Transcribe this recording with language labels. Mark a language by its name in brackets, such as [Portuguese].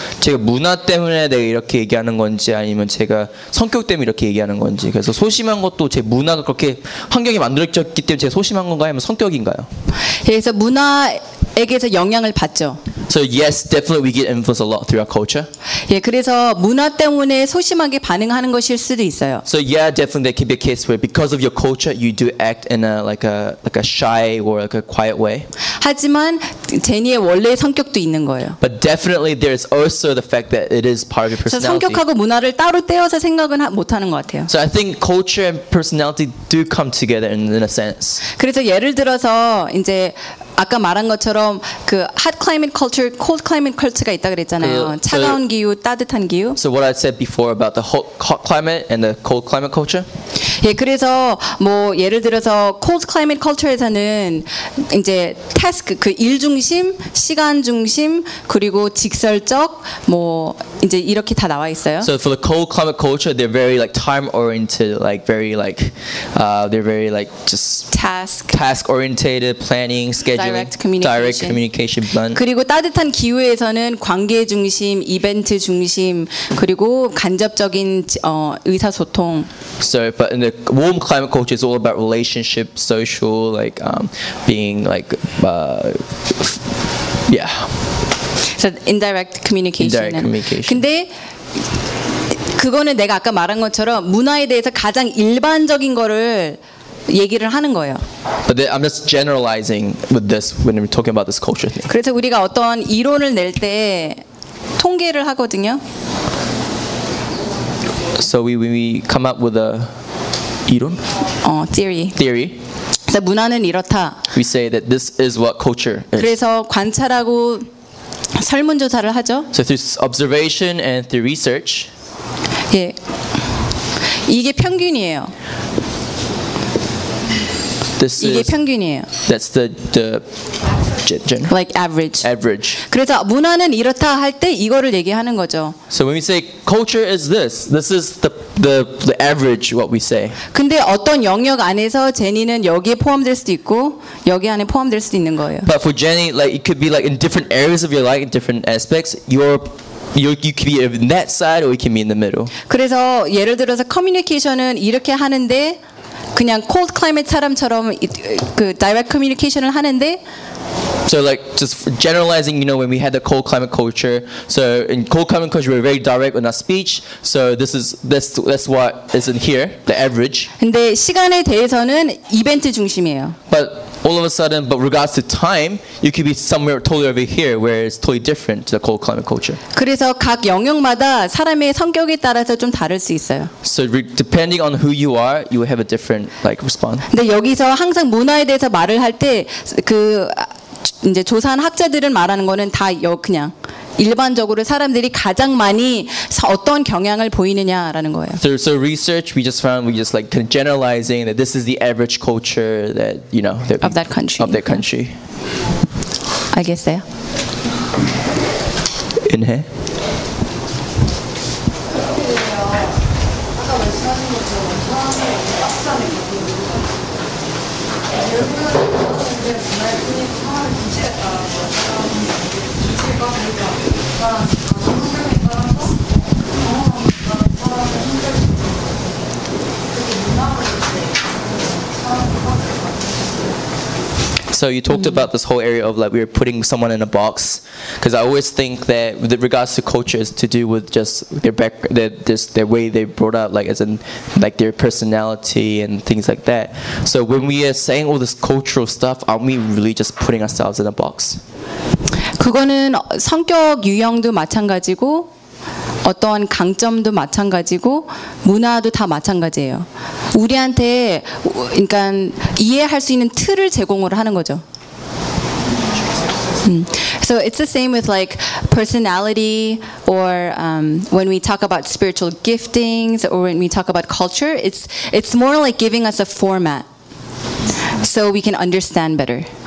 [Korean] 제가 문화 때문에 내가 이렇게 얘기하는 건지 아니면 제가 성격 때문에 이렇게 얘기하는 건지. 그래서 소심한 것도 제 문화가 그렇게 환경이 만들어졌기 때문에 제가 소심한 건가요? 아니면 성격인가요? 그래서 문화에게서 영향을 받죠. [English] So yes, definitely we get influenced a lot through our culture. [Korean] 예, 그래서 문화 때문에 소심하게 반응하는 것일 수도 있어요. [English] So yeah, definitely there can be a case where because of your culture, you do act in a like a shy or like a quiet way. [Korean] 하지만 제니의 원래 성격도 있는 거예요. [English] But definitely there is also the fact that it is part of your personality. [Korean] 성격하고 문화를 따로 떼어서 생각은 못 하는 것 같아요. [English] So I think culture and personality do come together in a sense. [Korean] 그래서 예를 들어서 이제 아까 말한 것처럼 그 hot climate culture, cold climate culture가 있다 그랬잖아요. 차가운 기후, 따뜻한 기후. [English] So what I said before about the hot climate and the cold climate culture? [Korean] 예, 그래서 뭐 예를 들어서 cold climate culture에서는 이제 task 그 일 중심, 시간 중심, 그리고 직설적 뭐 이제 이렇게 다 나와 있어요. [English] So for the cold climate culture, they're very like time oriented, like very like they're very like just task oriented, planning, scheduling, direct communication. Plan. [Korean] 그리고 따뜻한 기후에서는 관계 중심, 이벤트 중심, 그리고 간접적인 의사소통. [English] So, but in the warm climate culture, it's all about relationship, social, like being like, yeah. So indirect communication. Indirect communication. [Korean] 근데 그거는 내가 아까 말한 것처럼 문화에 대해서 가장 일반적인 거를 얘기를 하는 거예요. [English] But I'm just generalizing with this when we're talking about this culture thing. [Korean] 그래서 우리가 어떤 이론을 낼 때 통계를 하거든요. [English] So we come up with a 이론? Theory. Theory. [Korean] 그래서 문화는 이렇다. [English] We say that this is what culture is. [Korean] 그래서 관찰하고 설문조사를 하죠. [English] So through observation and through research. [Korean] 예. 이게 평균이에요. [English] This [Korean] 이게 [English] is, [Korean] 평균이에요. [English] That's the general. Like average. Average. [Korean] 그래서 문화는 이렇다 할 때 이거를 얘기하는 거죠. [English] So when we say culture is this, this is the average what we say. [Korean] 근데 어떤 영역 안에서 제니는 여기에 포함될 수도 있고 여기 안에 포함될 수도 있는 거예요. [English] But for Jenny, like it could be like in different areas of your life, in different aspects, you could be in that side or you can be in the middle. [Korean] 그래서 예를 들어서 커뮤니케이션은 이렇게 하는데. 그냥 cold climate 사람처럼 그 direct communication을 하는데 [English] So like just generalizing, you know, when we had the cold climate culture, so in cold climate culture we're very direct in our speech. So this is what is in here, the average. [Korean] 근데 시간에 대해서는 이벤트 중심이에요. [English] But all of a sudden, but regards to time, you could be somewhere totally over here where it's totally different to the cold climate culture. [Korean] 그래서 각 영역마다 사람의 성격에 따라서 좀 다를 수 있어요. [English] So depending on who you are, you will have a different like response. [Korean] 근데 여기서 항상 문화에 대해서 말을 할 때 그 이제 조사한 학자들은 말하는 거는 다 그냥 일반적으로 사람들이 가장 많이 어떤 경향을 보이느냐라는 거예요. [English] So research we just found we just like kind of generalizing that this is the average culture that you know that of that country. Of that country. [Korean] 알겠어요. 인해. 그래서 [English] So you talked about this whole area of like we're putting someone in a box because I always think that with regards to culture is to do with just their back their way they brought up like as in like their personality and things like that. So when we are saying all this cultural stuff, aren't we really just putting ourselves in a box? [Korean] 그거는 성격 유형도 마찬가지고 어떤 강점도 마찬가지고 문화도 다 마찬가지예요. 우리한테 그러니까 이해할 수 있는 틀을 제공을 하는 거죠. [English] So it's the same with like personality or when we talk about spiritual giftings or when we talk about culture, it's more like giving us a format so we can understand better.